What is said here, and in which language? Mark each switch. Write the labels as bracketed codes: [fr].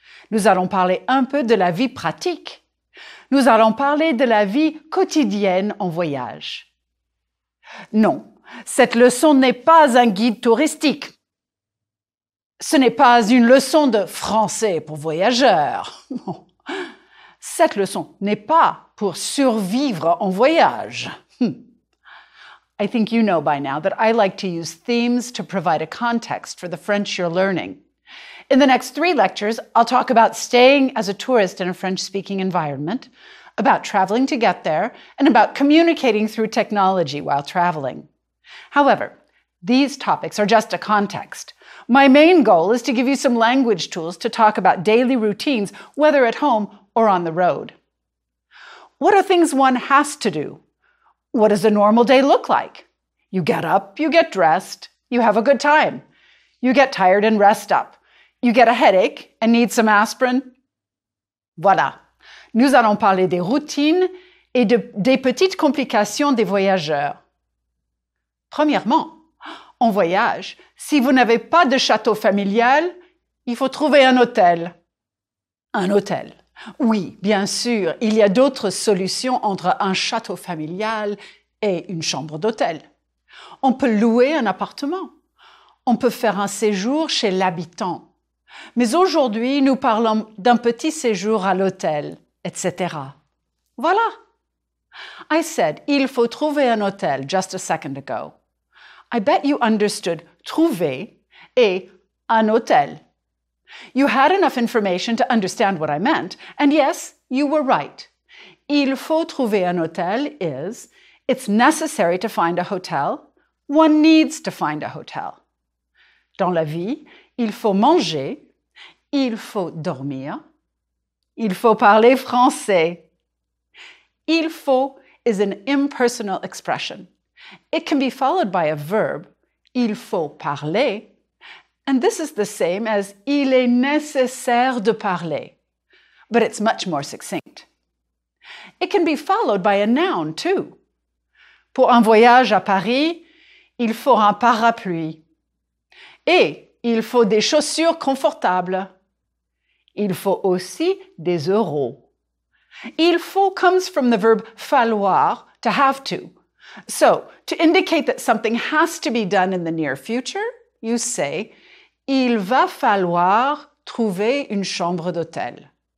[fr] Nous allons parler un peu de la vie pratique. Nous allons parler de la vie quotidienne en voyage. Non, cette leçon n'est pas un guide touristique. Ce n'est pas une leçon de français pour voyageurs. Cette leçon n'est pas pour survivre en voyage. [en] I think you know by now that I like to use themes to provide a context for the French you're learning. In the next 3 lectures, I'll talk about staying as a tourist in a French-speaking environment, about traveling to get there, and about communicating through technology while traveling. However, these topics are just a context. My main goal is to give you some language tools to talk about daily routines, whether at home or on the road. What are things one has to do? What does a normal day look like? You get up, you get dressed, you have a good time. You get tired and rest up. You get a headache and need some aspirin. [fr] Voilà. Nous allons parler des routines et des petites complications des voyageurs. Premièrement, en voyage, si vous n'avez pas de château familial, il faut trouver un hôtel. Un hôtel. Oui, bien sûr, il y a d'autres solutions entre un château familial et une chambre d'hôtel. On peut louer un appartement. On peut faire un séjour chez l'habitant. Mais aujourd'hui, nous parlons d'un petit séjour à l'hôtel, etc. Voilà. [en] I said, [fr] il faut trouver un hôtel [en] just a second ago. I bet you understood [fr] trouver et un hôtel. [en] You had enough information to understand what I meant, and yes, you were right. [fr] Il faut trouver un hôtel [en] is, it's necessary to find a hotel, one needs to find a hotel. [fr] Dans la vie, il faut manger, il faut dormir, il faut parler français. [en] Il faut is an impersonal expression. It can be followed by a verb, [fr] il faut parler, [en] and this is the same as [fr] il est nécessaire de parler, [en] but it's much more succinct. It can be followed by a noun too. [fr] Pour un voyage à Paris, il faut un parapluie. Et il faut des chaussures confortables. Il faut aussi des euros. [en] Il faut comes from the verb falloir, to have to. So, to indicate that something has to be done in the near future, you say, [fr] il va falloir trouver une chambre d'hôtel.